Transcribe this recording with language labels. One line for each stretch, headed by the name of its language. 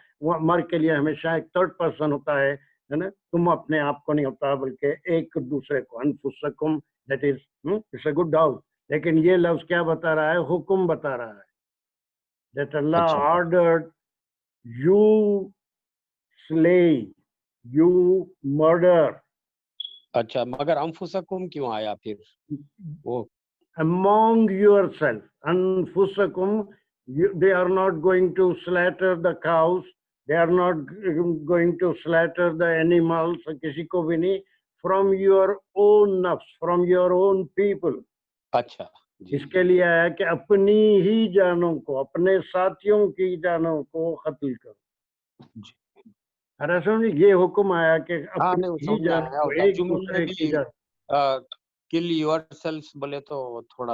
Hindi: वो अमर के लिए हमेशा एक थर्ड पर्सन होता है ना, तुम अपने आप को नहीं होता बल्कि एक दूसरे को, अनफुसकुम,
English: That is it's a good doubt.
Hindi: लेकिन ये लफ्ज क्या बता रहा है? हुक्म बता रहा है,
English: That Allah ordered you slay, you murder.
Hindi: अच्छा, मगर अनफुसकुम क्यों आया फिर? वो
English: among yourself, anfusakum, they are not going to slaughter the cows, they are not going to slaughter the animals,
Hindi: किसी को भी नहीं,
English: from your own nafs, from your own people।
Hindi: अच्छा, इसके लिए आया कि अपनी ही जानों को, अपने साथियों की जानों को कत्ल करो। अरे समझ, ये हुक्म आया कि अपनी ही जानों को, एक दूसरे की जान।
English: kill yourself
Hindi: बोले तो थोड़ा